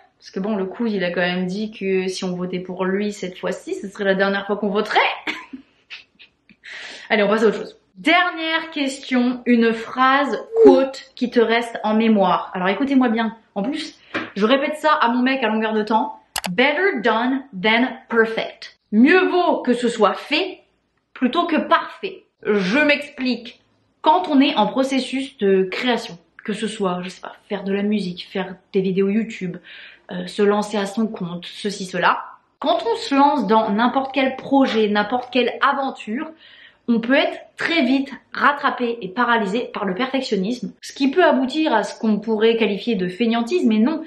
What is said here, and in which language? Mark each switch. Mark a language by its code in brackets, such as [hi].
[fr] Parce que bon, le coup, il a quand même dit que si on votait pour lui cette fois-ci, ce serait la dernière fois qu'on voterait. Allez, on passe à autre chose. Dernière question, une phrase quote qui te reste en mémoire. Alors écoutez-moi bien. En plus, je répète ça à mon mec à longueur de temps. [en] Better done than perfect. [fr] Mieux vaut que ce soit fait plutôt que parfait. Je m'explique. Quand on est en processus de création, que ce soit, je sais pas, faire de la musique, faire des vidéos YouTube, se lancer à son compte, ceci, cela. Quand on se lance dans n'importe quel projet, n'importe quelle aventure, on peut être très vite rattrapé et paralysé par le perfectionnisme, ce qui peut aboutir à ce qu'on pourrait qualifier de fainéantisme, mais non.